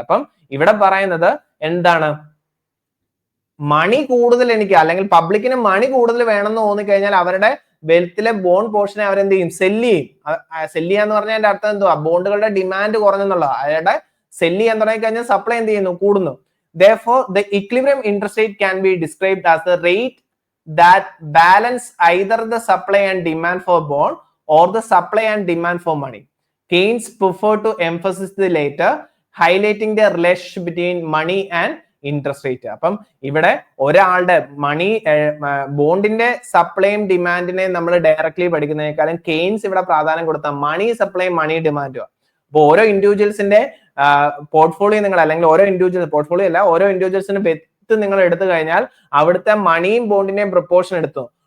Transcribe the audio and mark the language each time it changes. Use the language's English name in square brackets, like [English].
[Malayalam] അപ്പം ഇവിടെ പറയുന്നത് എന്താണ്, മണി കൂടുതൽ എനിക്ക്, അല്ലെങ്കിൽ പബ്ലിക്കിന് മണി കൂടുതൽ വേണമെന്ന് തോന്നിക്കഴിഞ്ഞാൽ അവരുടെ വെൽത്തിലെ ബോണ്ട് പോർഷനെ അവരെന്ത് ചെയ്യും, സെല്ല് ചെയ്യും. സെല്ല് ചെയ്യാന്ന് പറഞ്ഞാൽ അതിന്റെ അർത്ഥം എന്തുവാ, ബോണ്ടുകളുടെ ഡിമാൻഡ് കുറഞ്ഞെന്നുള്ളതാണ്. അവരുടെ സെല്ല് ചെയ്യാൻ തുടങ്ങി കഴിഞ്ഞാൽ സപ്ലൈ എന്ത് ചെയ്യുന്നു, കൂടുന്നു. [English] Therefore, the equilibrium interest rate can be described as the rate that balance either the supply and demand for bond or the supply and demand for money. Keynes preferred to emphasize the latter, highlighting the relationship between money and interest rate. [Malayalam] അപ്പം ഇവിടെ ഒരാളുടെ മണി, ബോണ്ടിന്റെ സപ്ലൈയും ഡിമാൻഡിനെയും നമ്മൾ directly പഠിക്കുന്നതിനേക്കാളും Keynes ഇവിടെ പ്രാധാന്യം കൊടുത്ത മണി സപ്ലൈയും മണി ഡിമാൻഡും. അപ്പൊ ഓരോ ഇൻഡിവിജ്വൽസിന്റെ പോർട്ട്ഫോളിയോ നിങ്ങൾ, അല്ലെങ്കിൽ ഓരോ ഇൻഡിവിജ്വൽ പോർട്ട്ഫോളിയോ അല്ല, ഓരോ ഇൻഡിവിജ്വൽസിന്റെ വെത്ത് നിങ്ങൾ എടുത്തു കഴിഞ്ഞാൽ അവിടുത്തെ മണിയും ബോണ്ടിന്റെയും പ്രൊപ്പോർഷൻ എടുത്തു.